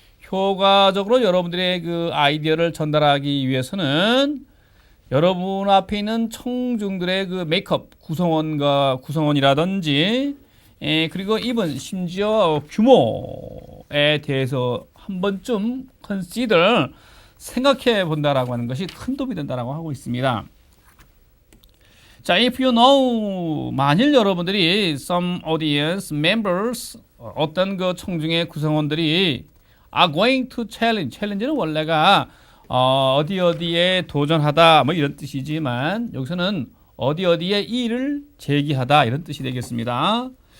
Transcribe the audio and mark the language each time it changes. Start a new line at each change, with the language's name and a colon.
Korean: 효과적으로 여러분들의 그 아이디어를 전달하기 위해서는 여러분 앞에 있는 청중들의 그 메이크업 구성원이라든지 그리고 even 심지어 규모에 대해서 한 번쯤 consider 생각해 본다라고 하는 것이 큰 도움이 된다라고 하고 있습니다.
English: 자, if you know
Korean: 만일 여러분들이
English: some audience members
Korean: 어떤 그 청중의 구성원들이
English: are going to challenge.
Korean: challenge는 원래가 어디에 도전하다 뭐 이런 뜻이지만 여기서는 어디에 이의를 제기하다 이런 뜻이 되겠습니다.